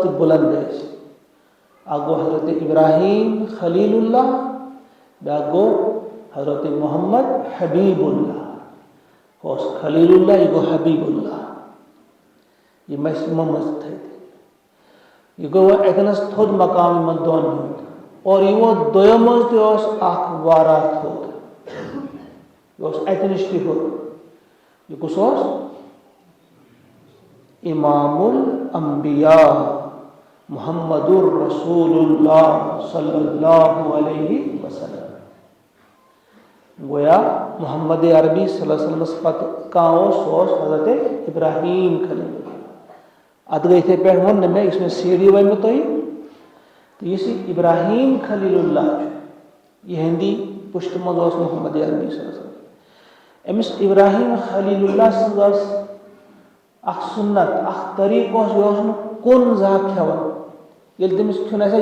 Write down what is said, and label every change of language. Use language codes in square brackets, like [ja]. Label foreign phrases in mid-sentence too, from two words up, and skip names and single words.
[ks] تہِ بُلند ٲسۍ اکھ گوٚو حضرت ابراہیٖم خلیٖل اللہ بیٛاکھ گوٚو حضرت محمد [ar] حبیٖب اللہ [ks] ہُہ اوس خلیٖل اللہ یہِ گوٚو حبیٖب اللہ یِم ٲسۍ یِمو منٛز تھٔدۍ یہِ گوٚو وۄنۍ اَتٮ۪نَس تھوٚد مقام یِمن دۄن ہُنٛد اور یِمو دۄیو منٛز تہِ اوس اکھ واریاہ تھوٚد یہِ اوس اَتہِ نِش تہِ ہیوٚر یہِ کُس اوس امام الانبیاء محمد الرسول اللہ [ar] صلی اللہ علیہ وسلم [ks] گویا محمد عربی صلی اللہ علیہ وسلمس پتہٕ کانٛہہ اوس سُہ اوس حضرت ابراہیٖم خلیٖل اتھ گٔے یِتھٕے پٲٹھۍ ووٚن نہٕ مےٚ یُس مےٚ سی ڈی ؤنۍمو تۄہہِ تہٕ یُس یہِ ابراہیٖم خلیٖل اللہ چھُ یِہنٛدی پُشتہٕ منٛز اوس محمد عربی [ar] صلی اللہ علیہ وسلم [ks] أمِس ابراہیٖم خلیٖل اللہ سٕنٛز ٲس اکھ سُنت اکھ طریٖقہٕ اوس یہِ اوس نہٕ کُن زانٛہہ کھٮ۪وان ییٚلہِ تٔمِس کھیوٚن آسہِ ہا